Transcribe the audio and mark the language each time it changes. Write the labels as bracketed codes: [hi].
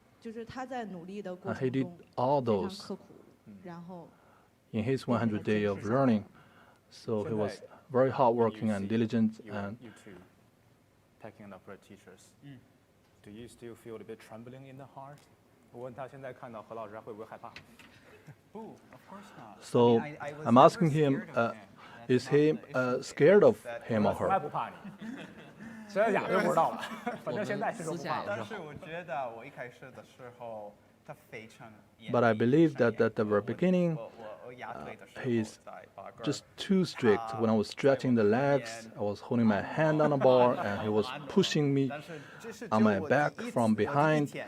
[en] And he did all those in his 100 days of learning. So he was very hardworking and diligent. And you two, Peking opera teachers, do you still feel a bit trembling in the heart? [zh] 我问他现在看到何老师会不会害怕？ [en] Oh, of course not. So I'm asking him, is he scared of him or [zh] 从 [en] her? [zh] 来不怕你，真的假的就不知道了。反正现在是说不怕了。但是我觉得我一开始的时候他非常严厉。 [en] But I believe that at the very beginning, he's just too strict. When I was stretching the legs, I was holding my hand on the bar, and he was pushing me on my back from behind.